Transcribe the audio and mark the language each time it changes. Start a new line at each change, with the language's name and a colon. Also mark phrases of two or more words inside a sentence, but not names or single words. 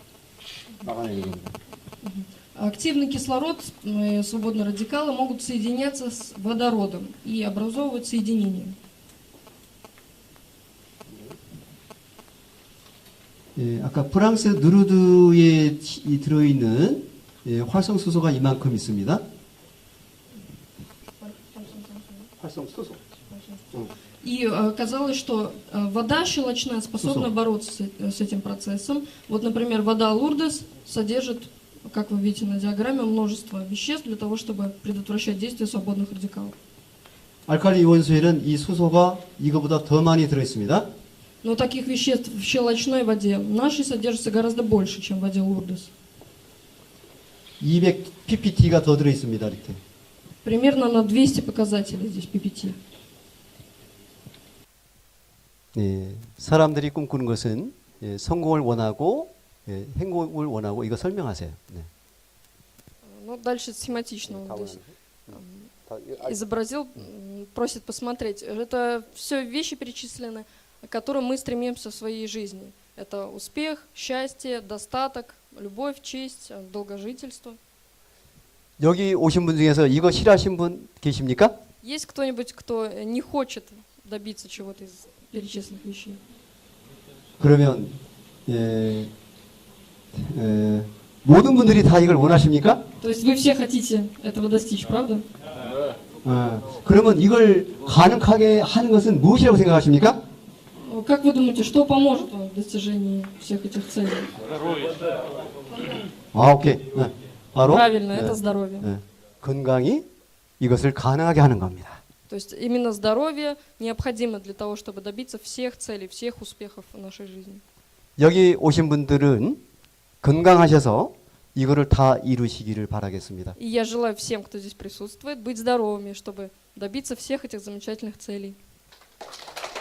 Korean: 막아내는 겁니다.
Russian: Активный кислород, свободные радикалы могут соединяться с водородом и образовывать соединения.
Korean: 아까 프랑스 누르드에 들어있는 활성수소가 이만큼 있습니다. 활성수소.
Russian: И оказалось, что вода щелочная способна бороться с этим процессом. Вот, например, вода Лурдес содержит, как вы видите на диаграмме, множество веществ для того, чтобы предотвращать действие свободных радикалов.
Korean: 알칼리 이온수에는 이 수소가 이거보다 더 많이 들어있습니다.
Russian: Но таких веществ в щелочной воде нашей содержится гораздо больше, чем в воде Лурдес.
Korean: 200 ppt가 더 들어있습니다. 이렇게.
Russian: Примерно на 200 показателей здесь PPT.
Korean: 사람들이 꿈꾸는 것은 성공을 원하고 행복을 원하고 이거 설명하세요. 네.
Russian: Ну, дальше схематично он здесь изобразил, просит посмотреть. Это все вещи перечислены, к которым мы стремимся в своей жизни. Это успех, счастье, достаток, любовь, честь, долгожительство.
Korean: 여기 오신 분 중에서 이거 싫어하신 분 계십니까?
Russian: Есть кто-нибудь, кто не хочет добиться чего-то из перечисленных вещей?
Korean: 그러면 모든 분들이 다 이걸 원하십니까?
Russian: То есть вы все хотите этого достичь, правда?
Korean: 그러면 이걸 가능하게 하는 것은 무엇이라고 생각하십니까?
Russian: Как вы думаете, что поможет вам в достижении всех этих целей?
Korean: 오케이. 바로
Russian: Правильно, это здоровье.
Korean: 건강이 이것을 가능하게 하는 겁니다.
Russian: То есть именно здоровье необходимо для того, чтобы добиться всех целей, всех успехов в нашей жизни.
Korean: 여기 오신 분들은 건강하셔서 이거를 다 이루시기를 바라겠습니다.
Russian: И я желаю всем, кто здесь присутствует, быть здоровыми, чтобы добиться всех этих замечательных целей.